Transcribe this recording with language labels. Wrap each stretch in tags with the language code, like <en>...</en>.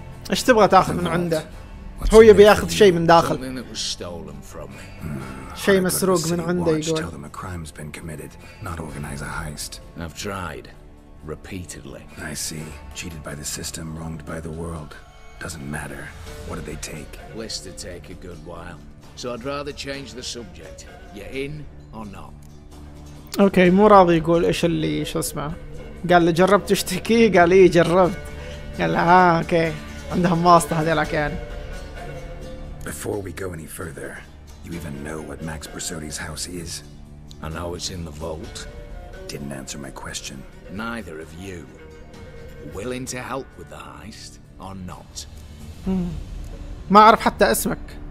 <ar>ايش تبغى تاخذ من عنده؟ هو يبي ياخذ شيء من داخل.</ar> <en>Something that was stolen from me.</en> <ar>شيء مسروق من عنده يقول.</ar> <en>Tell them a crime's been committed, not organize a heist. I've tried. Repeatedly. I see. Cheated by the system, wronged by the world. Doesn't matter. What did they take? List to take a good while. So I'd rather change the subject. You in or not?</en> <ar>اوكي مو راضي يقول ايش اللي شو اسمه. قال له جربت تشتكي؟ قال ايه جربت. قال له اوكي عندهم واسطة هذيلك يعني.</ar> <en>Before we go any further, you even know what Max Bersodi's house is? I know it's in the vault. Didn't answer my question. Neither of you. Willing to help with the heist or not?</en> <ar>ما أعرف حتى اسمك.</ar>